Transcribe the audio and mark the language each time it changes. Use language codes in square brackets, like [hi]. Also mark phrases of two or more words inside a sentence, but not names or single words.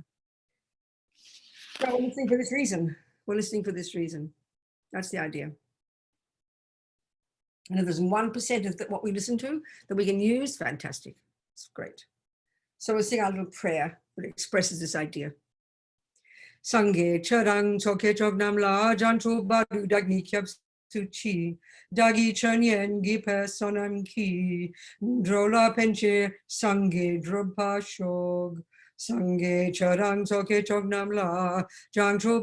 [en] So we're listening for this reason. We're listening for this reason. That's the idea. And if there's 1% of what we listen to that we can use, fantastic. It's great. So we'll sing our little prayer that expresses this idea. [bo] སངས་རྒྱས་ཆོས་དང་ཚོགས་ཀྱི་མཆོག་རྣམས་ལ། བྱང་ཆུབ་བར་དུ་བདག་ནི་སྐྱབས་སུ་མཆི། བདག་གིས་ཆོས་ཉན་བགྱིས་པའི་བསོད་ནམས་ཀྱིས འགྲོ་ལ་ཕན་ཕྱིར་སངས་རྒྱས་འགྲུབ་པར་ཤོག། སངས་རྒྱས་ཆོས་དང་ཚོགས་ཀྱི་མཆོག་རྣམས་ལ། བྱང་ཆུབ